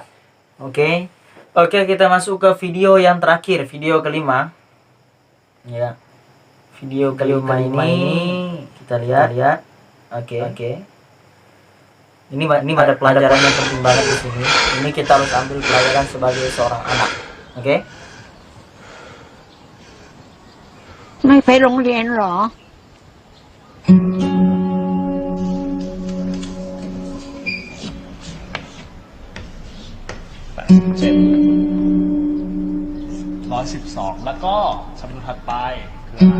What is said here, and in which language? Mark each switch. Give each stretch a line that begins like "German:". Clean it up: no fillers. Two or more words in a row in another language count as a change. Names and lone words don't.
Indonesian: Oke, kita masuk ke video yang terakhir, video kelima. Ya, video kelima ini kita lihat. Oke. Ini ada pelajaran yang penting banget di sini. Ini kita harus ambil pelajaran sebagai seorang anak. Oke?
Thai: ไม่ไปโรงเรียนหรอ 112 แล้วก็คำนวณถัดไปคืออะไร